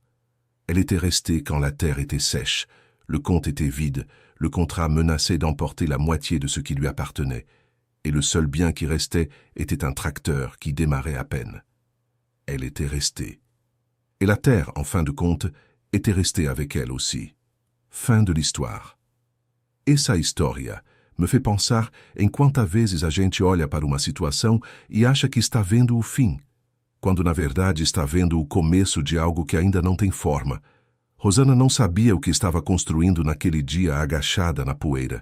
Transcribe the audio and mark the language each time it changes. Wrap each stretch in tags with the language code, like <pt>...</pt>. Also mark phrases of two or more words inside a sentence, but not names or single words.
<fr>Elle était restée quand la terre était sèche, le compte était vide, le contrat menaçait d'emporter la moitié de ce qui lui appartenait, et le seul bien qui restait était un tracteur qui démarrait à peine. Elle était restée. Et la terre, en fin de compte, était restée avec elle aussi. Fin de l'histoire.</fr> <pt>Essa história me fait pensar em quantas vezes a gente olha para uma situação e acha que está vendo o fim, quando na verdade está vendo o começo de algo que ainda não tem forma. Rosana não sabia o que estava construindo naquele dia agachada na poeira.</pt>